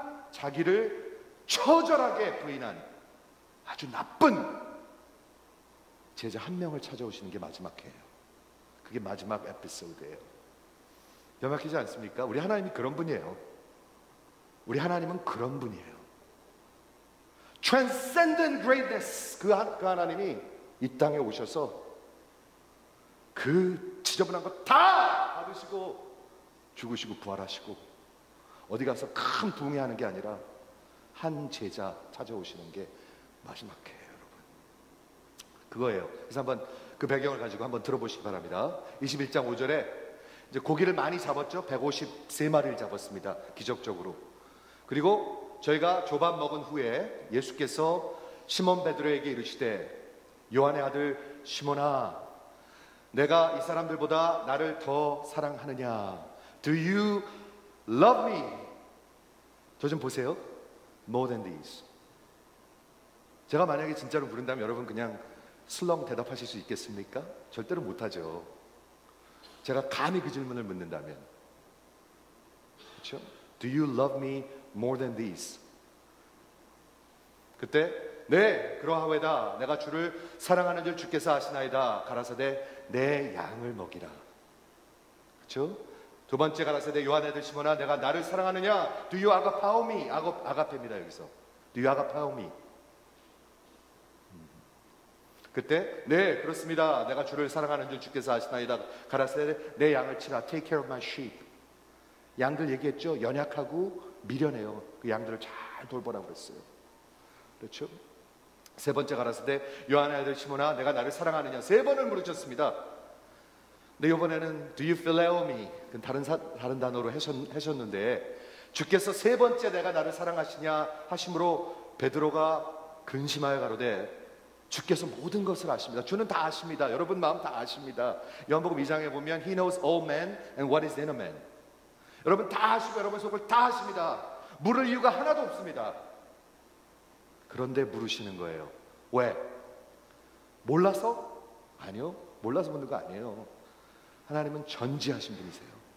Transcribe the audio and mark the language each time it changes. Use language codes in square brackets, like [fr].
[ko] 자기를 처절하게 부인한 아주 나쁜 제자 한 명을 찾아오시는 게 마지막 회예요. 그게 마지막 에피소드예요. 명확하지 않습니까? 우리 하나님이 그런 분이에요. 우리 하나님은 그런 분이에요. [en] Transcendent greatness. [ko] 그 하나님이 이 땅에 오셔서 그 지저분한 거 다 받으시고 죽으시고 부활하시고 어디 가서 큰 부흥회하는 게 아니라 한 제자 찾아오시는 게 마지막 회예요, 여러분. 그거예요. 그래서 한번 그 배경을 가지고 한번 들어보시기 바랍니다. 21장 5절에 이제 고기를 많이 잡았죠. 153마리를 잡았습니다. 기적적으로. 그리고 저희가 조밥 먹은 후에 예수께서 시몬 베드로에게 이르시되 요한의 아들 시몬아 내가 이 사람들보다 나를 더 사랑하느냐? [en] Do you love me? [ko] 저 좀 보세요. [en] More than these. [ko] 제가 만약에 진짜로 부른다면 여러분 그냥 슬렁 대답하실 수 있겠습니까? 절대로 못하죠. 제가 감히 그 질문을 묻는다면 그렇죠? [en] Do you love me more than these? [ko] 그때 네 그러하외다 내가 주를 사랑하는 줄 주께서 아시나이다 가라사대 내 양을 먹이라. 그렇죠? 두 번째 가라사대 요한의 아들 시몬아 내가 나를 사랑하느냐? [en] Do you agapao me? [ko] 아가페입니다 여기서. [en] Do you agapao me? [ko] 그때 네 그렇습니다 내가 주를 사랑하는 줄 주께서 아시나이다 가라사대 내 양을 치라. [en] Take care of my sheep. [ko] 양들 얘기했죠. 연약하고 미련해요. 그 양들을 잘 돌보라고 그랬어요. 그렇죠? 세 번째 가라사대 요한의 아들 시몬아 내가 나를 사랑하느냐? 세 번을 물으셨습니다. 근데 이번에는 [en] Do you phileo me? [ko] 다른 단어로 하셨는데 주께서 세 번째 내가 나를 사랑하시냐 하심으로 베드로가 근심하여 가로되 주께서 모든 것을 아십니다. 주는 다 아십니다. 여러분 마음 다 아십니다. 요한복음 2장에 보면 [en] He knows all men and what is in a man. [ko] 여러분 다 아시고 여러분 속을 다 아십니다. 물을 이유가 하나도 없습니다. 그런데 물으시는 거예요. 왜? 몰라서? 아니요. 몰라서 묻는 거 아니에요. 하나님은 전지하신 분이세요.